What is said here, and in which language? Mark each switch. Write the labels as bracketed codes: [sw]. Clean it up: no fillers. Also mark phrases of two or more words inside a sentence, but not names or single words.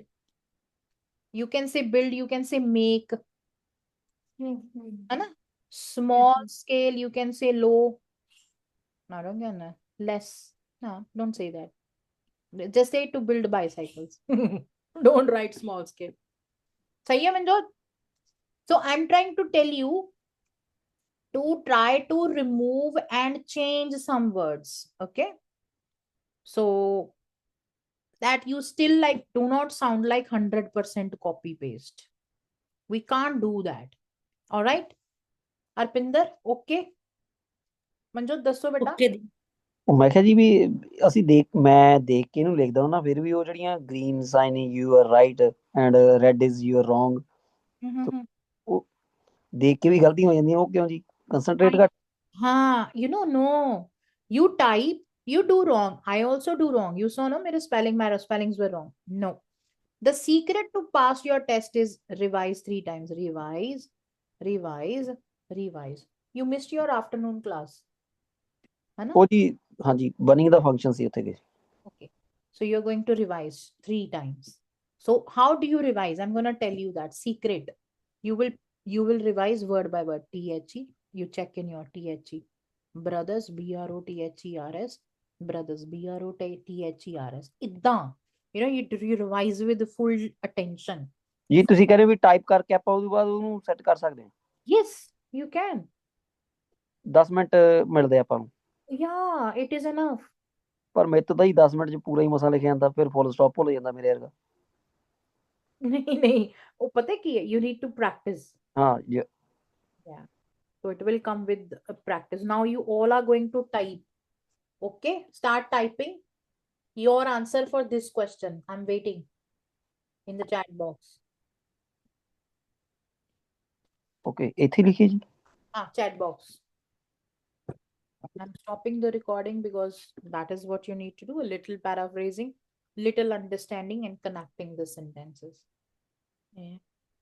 [en] You can say build. You can say make. Hana? Small scale. You can say low. No, don't get that. Less. No, don't say that. Just say to build bicycles. Don't write small scale. [hi] सही है मंजोत? [en] So I'm trying to tell you to try to remove and change some words. Okay. So that you still like do not sound like 100% copy paste. We can't do that. All right. Arpinder, okay. [pa] Manjot, ਦੱਸੋ ਬੇਟਾ. Okay ਦੀ. ਉਹ ਮੈਂ ਕਿਹਾ ਜੀ ਵੀ ਅਸੀਂ ਮੈਂ ਦੇਖ ਕੇ ਇਹਨੂੰ ਲਿਖਦਾ ਹਾਂ ਨਾ, ਫਿਰ ਵੀ ਉਹ ਜਿਹੜੀਆਂ [en] green sign you are right and red is you are wrong, [pa] ਉਹ ਦੇਖ ਕੇ ਵੀ ਗਲਤੀਆਂ ਹੋ ਜਾਂਦੀਆਂ, ਉਹ ਕਿਉਂ ਜੀ? ਕੰਸੈਂਟਰੇਟ ਘੱਟ. [hi] हाँ, [en] no. You type, you do wrong. I also do wrong. You saw, no, my spellings were wrong. No. The secret to pass your test is revise 3 times. Revise, revise, revise. You missed your afternoon class. [pa] ਉਹ ਜੀ ਹਾਂਜੀ, ਬਰਨਿੰਗ ਦਾ ਫੰਕਸ਼ਨ ਸੀ ਉੱਥੇ. [en] Okay. So you're going to revise 3 times. So how do you revise? I'm going to tell you that secret. You will revise word by word. THE. You check in your THE. Brothers, BROTHERS. Brothers, BROTHERS. Idda. You revise with full attention. [pa] ਜੀ ਤੁਸੀਂ ਕਹਿੰਦੇ ਵੀ ਟਾਈਪ ਕਰਕੇ ਆਪਾਂ ਉਹਦੇ ਬਾਅਦ ਉਹਨੂੰ ਸੈੱਟ ਕਰ ਸਕਦੇ ਹਾਂ? [en] Yes, you can. [pa] 10 ਮਿੰਟ ਮਿਲਦੇ ਆਪਾਂ ਨੂੰ. [en] Yeah, it is enough. [pa] ਪਰ ਮੇਰੇ ਤੋਂ ਤਾਂ ਹੀ 10 ਮਿੰਟ 'ਚ ਪੂਰਾ ਹੀ ਮਸਾ ਲਿਖਿਆ ਜਾਂਦਾ, ਫਿਰ [en] full stop [pa] ਭੁੱਲ ਜਾਂਦਾ ਮੇਰੇ ਵਰਗਾ. [hi] नहीं, वो पता है कि [en] you need to practice. [hi] हाँ, [en] yeah. So it will come with practice. Now you all are going to type. Okay, start typing your answer for this question. I'm waiting in the chat box. [pa] Okay, ਇੱਥੇ ਲਿਖੀਏ ਜੀ. [en] Chat box. I'm stopping the recording because that is what you need to do, a little paraphrasing, little understanding and connecting the sentences. Yeah.